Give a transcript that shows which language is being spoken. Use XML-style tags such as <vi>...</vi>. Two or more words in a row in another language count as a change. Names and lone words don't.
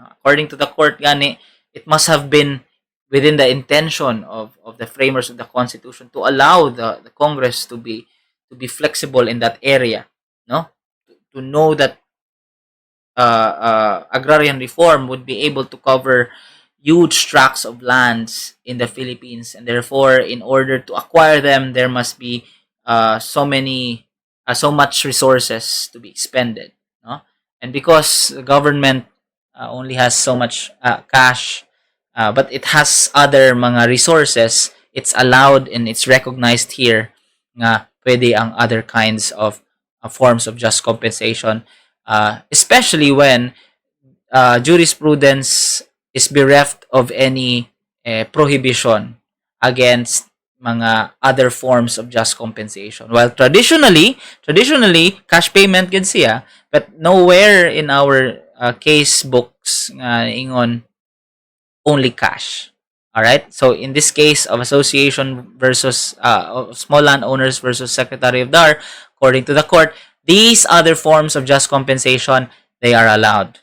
<en>According to the court, gani, it must have been within the intention of the framers of the Constitution to allow the Congress to be flexible in that area, no, to know that agrarian reform would be able to cover huge tracts of lands in the Philippines, and therefore, in order to acquire them, there must be so much resources to be expended, no? And because the government only has so much cash, but it has other mga resources, it's allowed and it's recognized here</en> <hil>nga pwede ang</hil> <en>other kinds of forms of just compensation. especially when jurisprudence is bereft of any prohibition against mga other forms of just compensation. While traditionally cash payment</en> <hil>gid siya,</hil> <en>but nowhere in our case books ingon only cash. All right. So in this case of association versus of small landowners versus Secretary of DAR, according to the court, these other forms of just compensation, they are allowed.</en>